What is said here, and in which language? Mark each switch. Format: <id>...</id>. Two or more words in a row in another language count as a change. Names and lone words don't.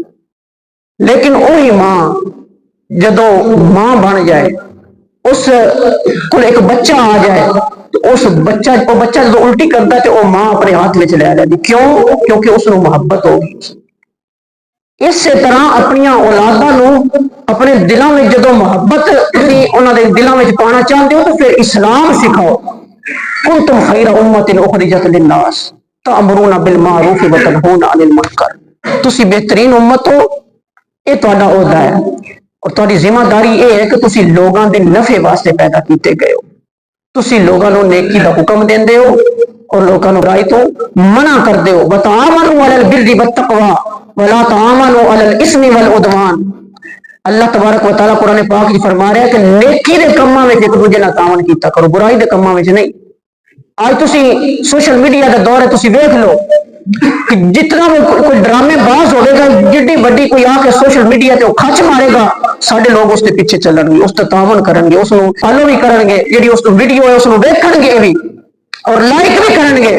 <ur>لیکن وہی ماں جدو ماں بن جائے، اس کو ایک بچہ آ جائے تو اس بچہ جدو الٹی کرتا ہے تو وہ ماں اپنے ہاتھ میں لے جاتی. کیوں؟ کیونکہ اس نو محبت ہوگی. اس طرح اپنی اولاداں نو اپنے دلوں میں جدو محبت انہوں نے دلوں میں پانا چاہتے ہو تو پھر اسلام سکھاؤ.</ur> <ar>کنتم خیر امۃ اخرجت للناس تأمرون بالمعروف وتنہون عن المنکر.</ar> <pa>تسی بہترین امت ہو، یہ تہاڈا عہدہ ہے اور تہاڈی ذمہ داری یہ ہے کہ تسی لوگاں دے نفع واسطے پیدا کیتے گئے ہو. تسی لوگاں نو نیکی دا حکم دیندے ہو اور لوگاں نو برائی تو منع کردے ہو.</pa> <ar>وتعاونوا علی البر والتقوی ولا تعاونوا علی الاثم والعدوان.</ar> <pa>اللہ</pa> <ar>تبارک و تعالیٰ</ar> <pa>قرآن پاک میں فرما رہا ہے کہ نیکی دے کاماں وچ ایک دوجے نال تعاون کیتا کرو، برائی دے کاماں وچ نہیں. آج تسی</pa> <en>social media</en> <pa>کا دور ہے، تسی دیکھ لو کہ جتنا بھی کوئی ڈرامے باز ہوئے گا، جڈی بڑی کوئی آ کے</pa> <en>social media</en> <pa>تے کھچ مارے گا، سارے لوگ اس کے پیچھے چلن گے، اس تے تعاون کرن گے، اس نو فالو بھی کرن گے، جی اس ویڈیو ہے اس نو دیکھن گے بھی اور لائک بھی کرن گے.</pa>